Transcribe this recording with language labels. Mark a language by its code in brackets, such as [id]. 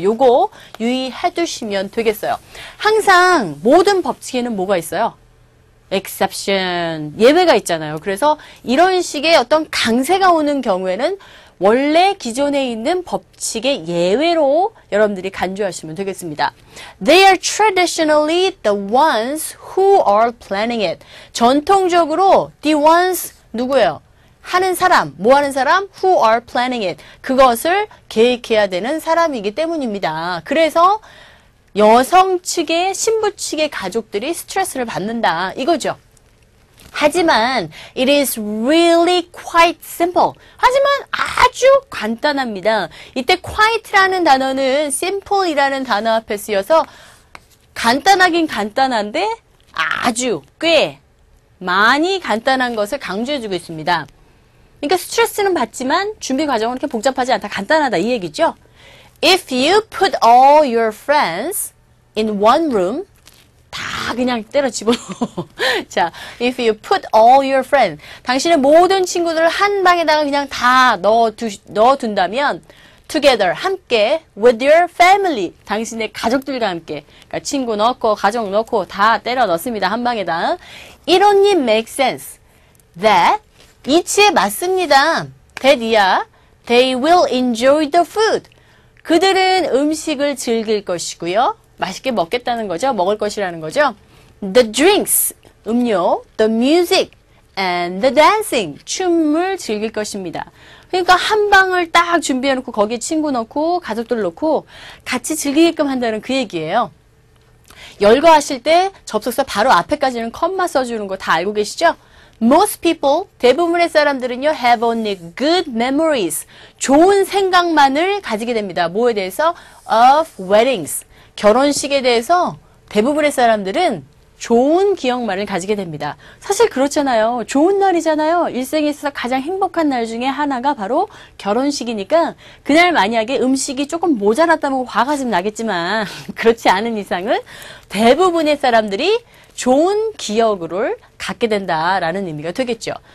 [ko] 요거 유의해 두시면 되겠어요. 항상 모든 법칙에는 뭐가 있어요? exception, 예외가 있잖아요. 그래서 이런 식의 어떤 강세가 오는 경우에는 원래 기존에 있는 법칙의 예외로 여러분들이 간주하시면 되겠습니다. [en] They are traditionally the ones who are planning it. [ko] 전통적으로 [en] the ones [ko] 누구예요? 하는 사람, 뭐 하는 사람? [en] Who are planning it. [ko] 그것을 계획해야 되는 사람이기 때문입니다. 그래서 여성 측의 신부 측의 가족들이 스트레스를 받는다 이거죠. 하지만 [en] it is really quite simple. [ko] 하지만 아주 간단합니다. 이때 quite라는 단어는 simple이라는 단어 앞에 쓰여서 간단하긴 간단한데 아주 꽤 많이 간단한 것을 강조해주고 있습니다. 그러니까 스트레스는 받지만 준비 과정은 그렇게 복잡하지 않다. 간단하다 이 얘기죠. [en] If you put all your friends in one room, [ko] 다 그냥 때려 집어넣어. 자, [en] if you put all your friends, [ko] 당신의 모든 친구들을 한 방에다가 그냥 다 넣어둔다면, together, 함께, [en] with your family, [ko] 당신의 가족들과 함께, 그러니까 친구 넣고, 가족 넣고, 다 때려 넣습니다. 한 방에다. [en] It only makes sense that, [ko] 이치에 맞습니다. [en] that [ko] 이야, [en] they will enjoy the food. [ko] 그들은 음식을 즐길 것이고요. 맛있게 먹겠다는 거죠. 먹을 것이라는 거죠. [en] The drinks, 음료, the music, and the dancing, [ko] 춤을 즐길 것입니다. 그러니까 한 방을 딱 준비해놓고 거기에 친구 넣고 가족들 넣고 같이 즐기게끔 한다는 그 얘기예요. 열거하실 때 접속사 바로 앞에까지는 컴마 써주는 거 다 알고 계시죠? [en] Most people, [ko] 대부분의 사람들은요, [en] have only good memories. [ko] 좋은 생각만을 가지게 됩니다. 뭐에 대해서? [en] Of weddings. [ko] 결혼식에 대해서 대부분의 사람들은 좋은 기억만을 가지게 됩니다. 사실 그렇잖아요. 좋은 날이잖아요. 일생에 있어서 가장 행복한 날 중에 하나가 바로 결혼식이니까 그날 만약에 음식이 조금 모자랐다면 화가 좀 나겠지만 그렇지 않은 이상은 대부분의 사람들이 좋은 기억을 갖게 된다라는 의미가 되겠죠.